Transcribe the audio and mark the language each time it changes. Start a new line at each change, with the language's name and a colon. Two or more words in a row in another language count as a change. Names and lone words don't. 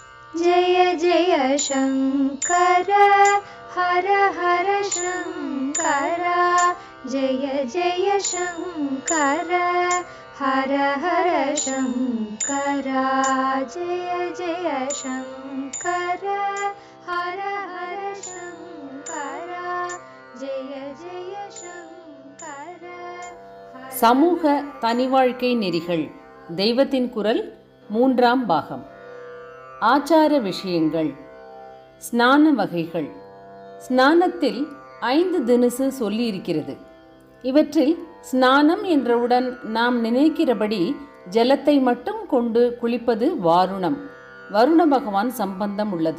Sanskrit: जय जय शङ्कर हर हर शङ्कर जय जय शङ्कर हर हर शङ्कर जय जय शङ्कर हर हर शङ्कर जय जय शङ्कर.
Tamil: சமூக தனிவாழ்க்கை நெறிகள் தெய்வத்தின் குரல் 3ஆம் பாகம். ஆச்சார விஷயங்கள். ஸ்நான வகைகள். ஸ்நானத்தில் 5 தினுசு சொல்லியிருக்கிறது. இவற்றில் ஸ்நானம் என்றவுடன் நாம் நினைக்கிறபடி ஜலத்தை மட்டும் கொண்டு குளிப்பது வாருணம், வருண பகவான் சம்பந்தம் உள்ளது.